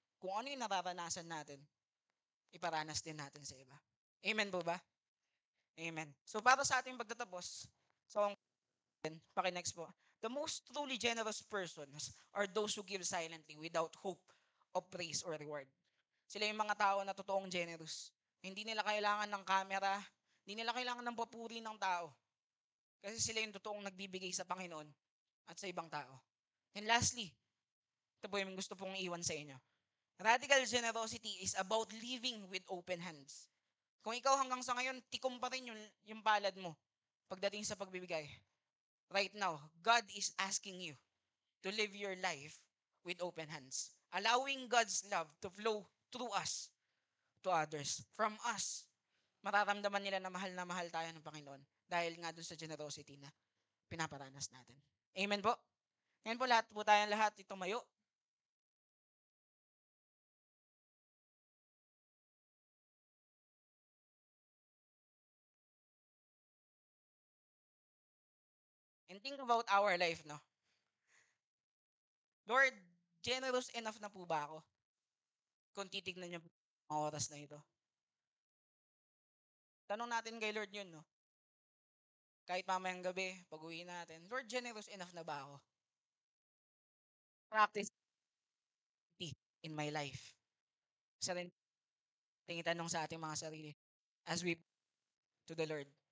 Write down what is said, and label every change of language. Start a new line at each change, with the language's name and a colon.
Filipino: Kung ano yung nararanasan natin, iparanas din natin sa iba. Amen po ba? Amen. So para sa ating pagtatapos, so paki-next po.
English: The most truly generous persons are those who give silently without hope of praise or reward.
Filipino: Sila yung mga tao na totoong generous. Hindi nila kailangan ng camera, hindi nila kailangan ng papuri ng tao. Kasi sila yung totoong nagbibigay sa Panginoon at sa ibang tao.
English: And lastly,
Filipino: ito po yung gusto pong iwan sa inyo.
English: Radical generosity is about living with open hands.
Filipino: Kung ikaw hanggang sa ngayon, tikom pa rin yung palad mo pagdating sa pagbibigay.
English: Right now, God is asking you to live your life with open hands. Allowing God's love to flow through us to others. From us,
Filipino: mararamdaman nila na mahal tayo ng Panginoon dahil nga dun sa generosity na pinaparanas natin. Amen po? Ngayon po tayong lahat tumayo.
English: And think about our life, no?
Filipino: Lord,
English: generous enough
Filipino: na po ba ako? Kung titignan niyo mga oras na ito. Tanong natin kay Lord yun, no? Kahit mamayang gabi, pag-uwi natin, Lord,
English: generous enough
Filipino: na ba ako?
English: Practice in my life.
Filipino: Isa rin itanong sa ating mga sarili
English: as we to the Lord.